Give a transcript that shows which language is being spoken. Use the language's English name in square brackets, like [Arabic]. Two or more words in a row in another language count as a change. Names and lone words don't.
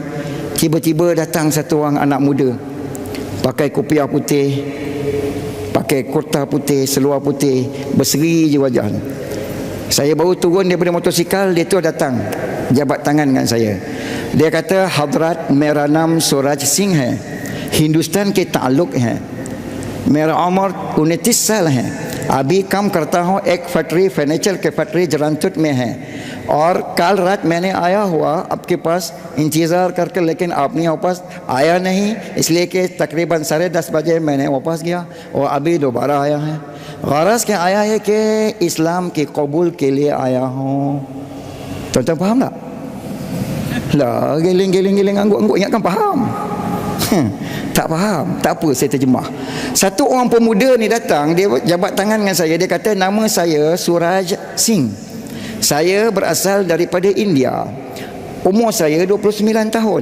[Malay] Tiba-tiba datang satu orang anak muda, pakai kopiah putih, pakai kurta putih, seluar putih, berseri je wajahnya. Saya baru turun daripada motosikal, dia tu datang jabat tangan dengan saya. Dia kata, [Hindi] हज़रत मेरा नाम सूरज सिंह है, हिंदुस्तान के ताल्लुक हैं, मेरा उम्र 29 साल है, अभी काम करता हूँ एक फैक्ट्री, फर्नीचर के फैक्ट्री जरानतुट में है, और कल रात मैंने आया हुआ आपके पास इंतज़ार करके, लेकिन आपने वापस आया नहीं, इसलिए कि तकरीबन 10:30 बजे मैंने वापस गया और अभी दोबारा आया है। गरज के आया है कि इस्लाम के कबूल के लिए आया हूँ। [Malay] तो faham tak? Lah, giling-giling angguk-angguk ingatkan faham. Tak faham, tak apa, saya terjemah. Satu orang pemuda ni datang, dia jabat tangan dengan saya. Dia kata, nama saya Suraj Singh, saya berasal daripada India, umur saya 29 tahun.